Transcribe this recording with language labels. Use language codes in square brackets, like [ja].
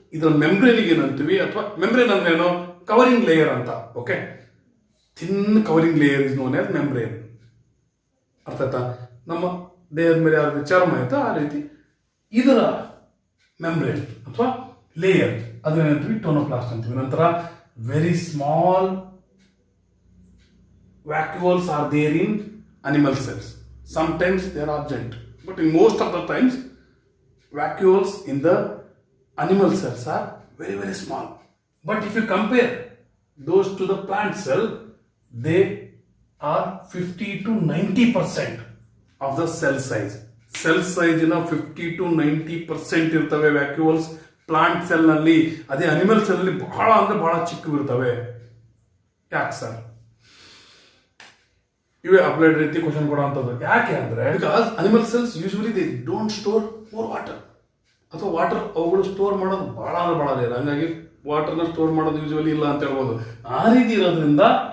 [kn] ಇದರ ಮೆಂಬ್ರೇನಿಗೆ ಏನಂತೀವಿ? ಅಥವಾ ಮೆಂಬ್ರೇನ್ ಅಂದ್ರೆ ಏನು? ಕವರಿಂಗ್ ಲೇಯರ್ ಅಂತ. [en] Okay, thin covering layer is known as membrane. [kn] ಅರ್ಥ ಆಯ್ತಾ? ನಮ್ಮ ದೇಹದ ಮೇಲೆ ಯಾವ ರೀತಿ ಚರ್ಮ ಆಯ್ತಾ ಆ ರೀತಿ ಇದರ ಮೆಂಬ್ರೇನ್ ಅಥವಾ ಲೇಯರ್ ಅದನ್ನೇನಂತೀವಿ? ಟೋನೋಪ್ಲಾಸ್ಟ್ ಅಂತೀವಿ. [en] ನಂತರ very small vacuoles are there in animal cells. Sometimes they are absent, but in most of the times vacuoles in the animal cells are very, very small. But if you compare those to the plant cell, they are 50 to 90% of the cell size. Cell size in 50 to 90% [kn] ಇರ್ತವೆ vacuoles plant cell ನಲ್ಲಿ. ಅದೇ animal cell ನಲ್ಲಿ ಬಹಳ ಅಂದ್ರೆ ಬಹಳ ಚಿಕ್ಕ ಇರ್ತವೆ. ಯಾಕೆ ಸರ್? ಇವೇ ಅಪ್ಲೈಡ್ ರೀತಿ ಕ್ವಶನ್ ಕೊಡುವಂಥದ್ದು. ಯಾಕೆ ಅಂದ್ರೆ [en] because animal cells usually they don't store more water, [kn] ಅಥವಾ ವಾಟರ್ ಅವುಗಳು ಸ್ಟೋರ್ ಮಾಡೋದು ಬಹಳ ಅಂದ್ರೆ ಬಹಳ ರೇರ್. ಹಂಗಾಗಿ ವಾಟರ್ನ ಸ್ಟೋರ್ ಮಾಡೋದು ಯೂಶುವಲಿ ಇಲ್ಲ ಅಂತ ಹೇಳ್ಬೋದು. ಆ ರೀತಿ ಇರೋದ್ರಿಂದ